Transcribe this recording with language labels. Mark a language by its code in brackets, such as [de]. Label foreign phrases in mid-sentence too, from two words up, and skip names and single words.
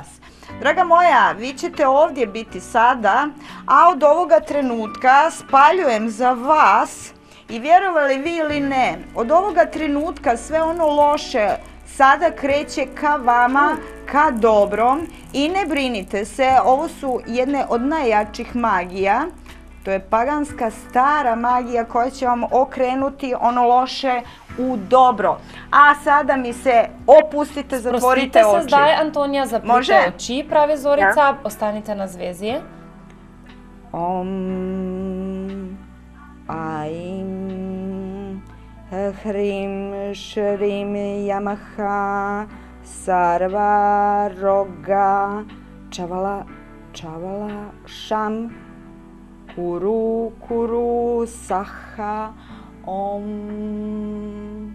[bs] Draga moja, vi ćete ovdje biti sada, a od ovoga trenutka spaljujem za vas i vjerovali vi ili ne, od ovoga trenutka sve ono loše sada kreće ka vama, ka dobrom i ne brinite se, ovo su jedne od najjačih magija. To je paganska stara magija koja će vam okrenuti ono loše u dobro. A sada mi se opustite, zatvorite oči. [sl] Sprostite se zdaj, Antonija, zaprite oči, pravi Zorica, ostanite na zvezi. [sa] Om, aim, hrim, šrim, yamaha, sarva, roga, čavala, šam, kuru, saha, om.